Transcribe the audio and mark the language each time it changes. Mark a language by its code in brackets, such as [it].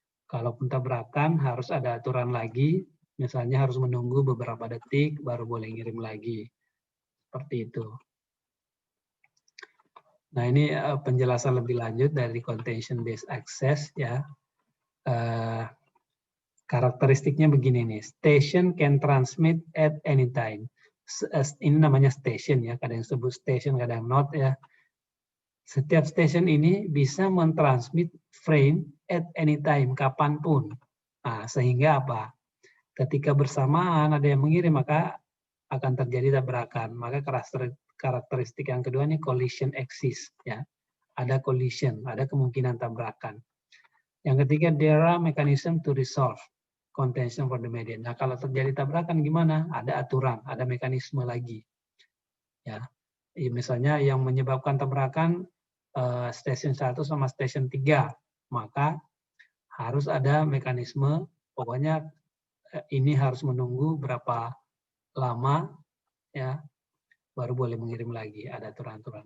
[id] Kalaupun tabrakan harus ada aturan lagi, misalnya harus menunggu beberapa detik baru boleh ngirim lagi. Seperti itu. Nah, ini penjelasan lebih lanjut dari contention based access ya. Karakteristiknya begini nih. [en] Station can transmit at any time. [id] Ini namanya station ya, kadang sebut station, kadang not ya. Setiap station ini bisa mentransmit frame [en] at any time, [id] kapanpun. Nah, sehingga apa? Ketika bersamaan ada yang mengirim, maka akan terjadi tabrakan. Maka karakteristik yang kedua ini collision axis. Ya. ada collision, ada kemungkinan tabrakan. Yang ketiga, [en] there are mechanism to resolve contention for the median. [id] Nah, kalau terjadi tabrakan gimana? Ada aturan, ada mekanisme lagi. Ya, misalnya yang menyebabkan tabrakan stasiun 1 sama stasiun 3, maka harus ada mekanisme, pokoknya ini harus menunggu berapa lama, ya, baru boleh mengirim lagi. Ada aturan-aturan.